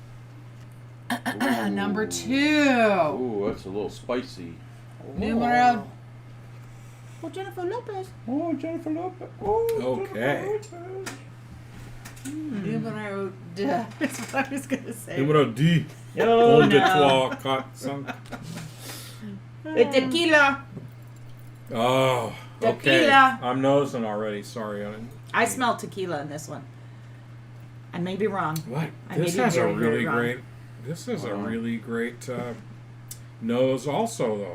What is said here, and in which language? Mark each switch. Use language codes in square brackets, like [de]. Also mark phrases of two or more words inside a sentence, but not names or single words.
[en] Okay. Number 2. Ooh, that's a little spicy. Numero. Oh, Jennifer Lopez. Oh, Jennifer Lopez. Oh, Okay. Jennifer Lopez. Numero. That's what I was gonna say. Numero D. Oh, Onde no. [fr] trois, quatre, cinq. [en] The tequila. Oh, okay. Tequila. I'm nosing already. Sorry. I smell tequila in this one. I may be wrong. What? I may This be has a very, very really wrong. great. This is a Wow. really great nose, also though.